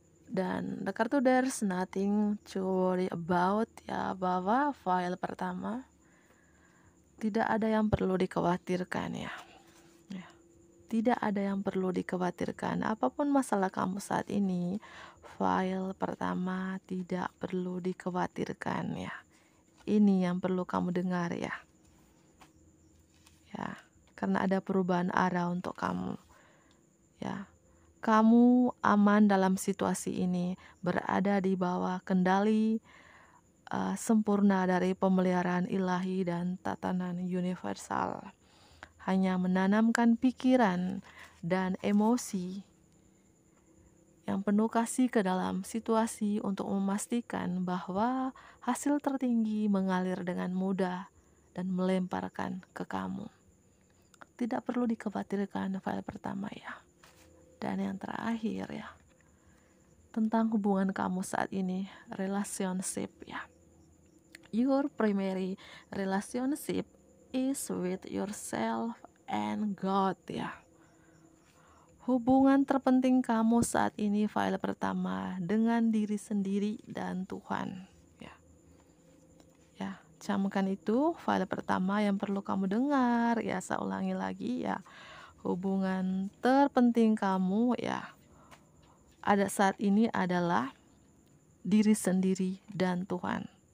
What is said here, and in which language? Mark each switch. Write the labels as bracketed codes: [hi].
[en] Dan the card there's nothing to worry about, ya. [id] Bahwa file pertama tidak ada yang perlu dikhawatirkan, ya. Tidak ada yang perlu dikhawatirkan. Apapun masalah kamu saat ini, file pertama tidak perlu dikhawatirkan, ya. Ini yang perlu kamu dengar, ya. Ya, karena ada perubahan arah untuk kamu, ya. Kamu aman dalam situasi ini, berada di bawah kendali sempurna dari pemeliharaan ilahi dan tatanan universal. Hanya menanamkan pikiran dan emosi yang penuh kasih ke dalam situasi untuk memastikan bahwa hasil tertinggi mengalir dengan mudah dan melemparkan ke kamu. Tidak perlu dikhawatirkan file pertama, ya. Dan yang terakhir, ya, tentang hubungan kamu saat ini, relationship, ya. [en] Your primary relationship is with yourself and God ya. [id] Hubungan terpenting kamu saat ini file pertama dengan diri sendiri dan Tuhan. Ya, ya, camkan itu file pertama yang perlu kamu dengar. Ya, saya ulangi lagi ya. Hubungan terpenting kamu ya ada saat ini adalah diri sendiri dan Tuhan.